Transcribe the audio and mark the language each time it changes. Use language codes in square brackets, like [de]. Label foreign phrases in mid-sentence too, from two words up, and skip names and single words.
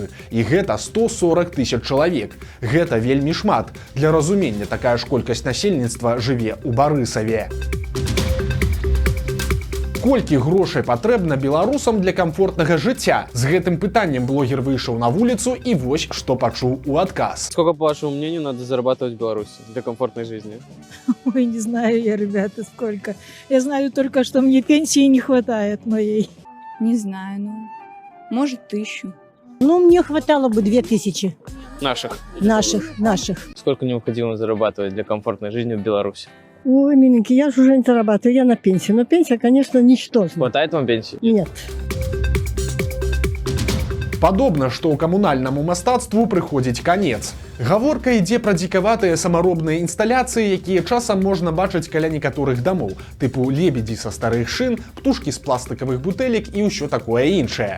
[be] І гэта 140 000 чалавек. Гэта вельмі шмат. Для разумення, такая ж колькасць насельніцтва жыве ў Барысаве. Колькі грошай патрэбна беларусам для камфортнага жыцця? З гэтым пытаннем блогер выйшаў на вуліцу і вось што пачуў у адказ. [ru] Сколько, по вашему мнению, надо зарабатывать в Беларуси для комфортной жизни? Ой, не знаю я, ребята, сколько. Я знаю только, что мне пенсии не хватает моей. Не знаю, ну, может, 1000. Ну, мне хватало бы 2000 Наших. наших. Сколько необходимо зарабатывать для комфортной жизни в Беларуси? Ой, миленький, я же уже не зарабатываю, я на пенсии. Но пенсия, конечно, ничтожна. Хватает вам пенсии? Нет. [be] Падобна, што ў камунальнаму мастацтву прыходзіць канец. Гаворка ідзе пра дзікаватыя самаробныя інсталяцыі, якія часам можна бачыць каля некаторых дамоў, тыпу лебедзі са старых шын, птушкі з пластыкавых бутэлек і ўсё такое іншае.